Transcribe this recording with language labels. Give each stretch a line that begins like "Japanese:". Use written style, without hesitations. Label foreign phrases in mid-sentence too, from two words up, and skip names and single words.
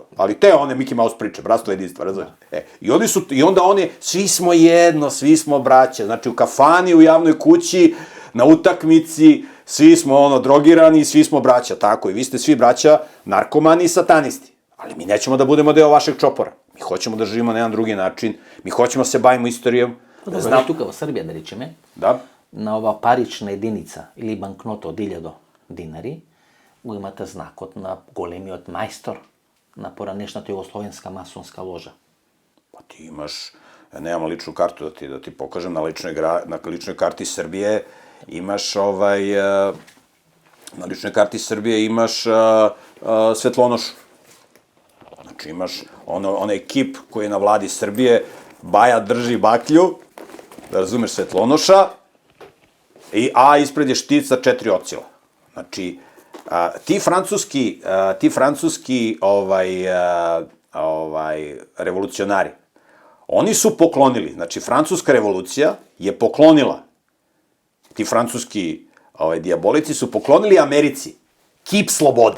Serbian: Ali te one Mickey Mouse priče, bratstvo, jedinstvo, razumiješ? I onda oni, svi smo jedno, svi smo braća. Znači, u kafani, u javnoj kući, na utakmici, svi smo drogirani, svi smo braća, tako. I vi ste svi braća narkomani i satanisti. Ali mi nećemo da budemo deo vašeg čopora. Mi hoćemo da živimo na jedan drugi način, mi hoćemo da se bavimo istorijom. Dobro,
Macedonian: тука во Србија, да речеме, да, на ова парична единица или банкнота од 1000 динари, го имате знакот на големиот мајстор на поранешната југословенска масонска ложа.
Serbian: Па ти имаш, немам личну карту да ти покажем, на личној карти Србије имаш на личној карти Србије имаш Светлоношу. Значи имаш оној кип кој е на влади Србије, Баја држи баклју, да разумеш, Светлоноша, а испред je štit sa 4 ocila. Znači, ti francuski revolucionari, oni su poklonili, znači francuska revolucija je poklonila, ti francuski dijabolici su poklonili Americi kip slobode.